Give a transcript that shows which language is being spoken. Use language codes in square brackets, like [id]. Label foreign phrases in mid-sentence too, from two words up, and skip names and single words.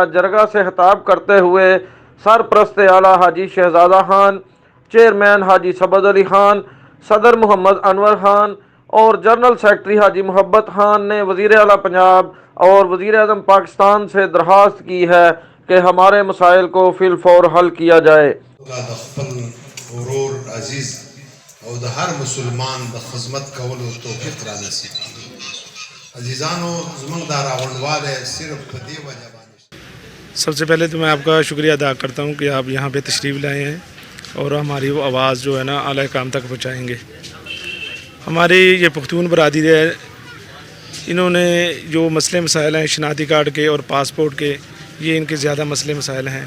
[ur] جرگہ سے خطاب کرتے ہوئے سرپرست اعلیٰ حاجی شہزادہ خان، چیئرمین حاجی سبز علی خان، صدر محمد انور خان اور جنرل سیکرٹری حاجی محبت خان نے وزیر اعلیٰ پنجاب اور وزیر اعظم پاکستان سے درخواست کی ہے کہ ہمارے مسائل کو فی الفور حل کیا جائے۔ [ps] عزیز او د هر مسلمان د خدمت کولو توفیق را نصیب کړي۔ عزیزانو، زموږ دا راغونډوالی صرف په دې وجه باندې، [ur] سب سے پہلے تو میں آپ کا شکریہ ادا کرتا ہوں کہ آپ یہاں پہ تشریف لائے ہیں اور ہماری وہ آواز جو ہے نا اعلیٰ حکام تک پہنچائیں گے۔ ہماری یہ پختون برادری ہے، انہوں نے جو مسئلے مسائل ہیں شناختی کارڈ کے اور پاسپورٹ کے، یہ ان کے زیادہ مسئلے مسائل ہیں۔